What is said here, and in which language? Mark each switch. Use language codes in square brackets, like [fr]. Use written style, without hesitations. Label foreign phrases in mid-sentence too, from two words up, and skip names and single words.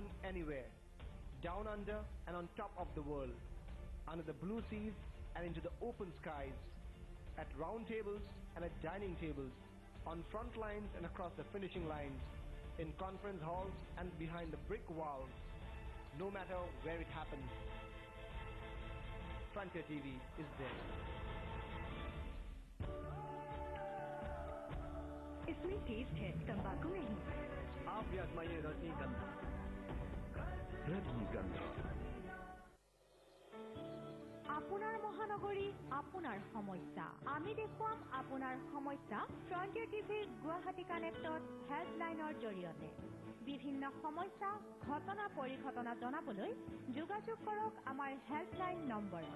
[en] anywhere, down under and on top of the world, under the blue seas and into the open skies, at round tables and at dining tables, on front lines and across the finishing lines, in conference halls and behind the brick walls, no matter where it happens. Frontier TV is there. [hi] इसमें टेस्ट है, तंबाकू नहीं। आप भी आजमाइए रजनीगंधा। रजनीगंधा। [as] আপোনাৰ মহানগৰী, আপোনাৰ সমস্যা। আমি দেখুৱাম আপোনাৰ সমস্যা ফ্ৰণ্টিয়াৰ টিভিৰ গুৱাহাটী কানেক্টত হেল্পলাইনৰ জৰিয়তে। বিভিন্ন সমস্যা, ঘটনা পৰিঘটনা জনাবলৈ যোগাযোগ কৰক আমাৰ হেল্পলাইন নম্বৰত।